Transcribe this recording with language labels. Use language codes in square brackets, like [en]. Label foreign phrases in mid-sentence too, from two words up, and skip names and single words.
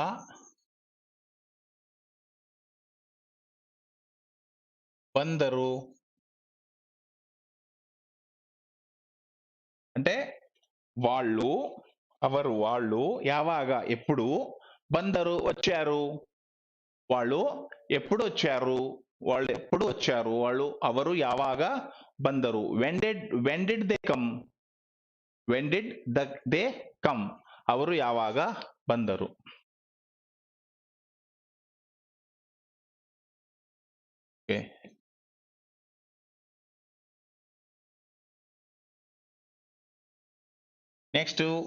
[kn] ಬಂದರು అంటే [te] వాళ్ళు, వాళ్ళు యావాగ ఎప్పుడు, బందరు వచ్చారు, వాళ్ళు ఎప్పుడు వచ్చారు, వాళ్ళు [kn] ಅವರು ಯಾವಾಗ ಬಂದರು. [en] when did they come, they come, [kn] ಅವರು ಯಾವಾಗ ಬಂದರು. [en] Okay, next